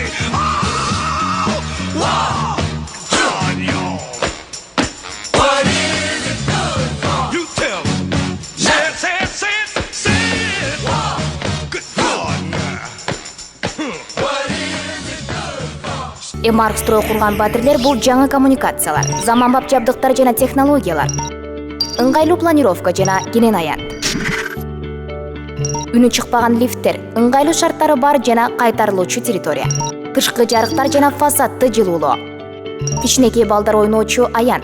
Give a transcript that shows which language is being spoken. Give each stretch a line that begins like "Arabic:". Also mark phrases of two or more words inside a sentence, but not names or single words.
English: Oh, whoa, John, y'all. What is it good for? You tell me. Say it. Good God, now. What is it good for?
Kyrgyz: Эмарк строй курган батирлер бул жаңы коммуникациялар, заманбап жабдыктар жана технологиялар, ыңгайлуу планировка жана кенен аят. Үнү чыкпаган лифттер, ыңгайлуу шарттары бар жана кайтарылуучу территория. Тышкы жарыктар жана фасадты жылуулоо. Кичинекей балдар ойноочу аян.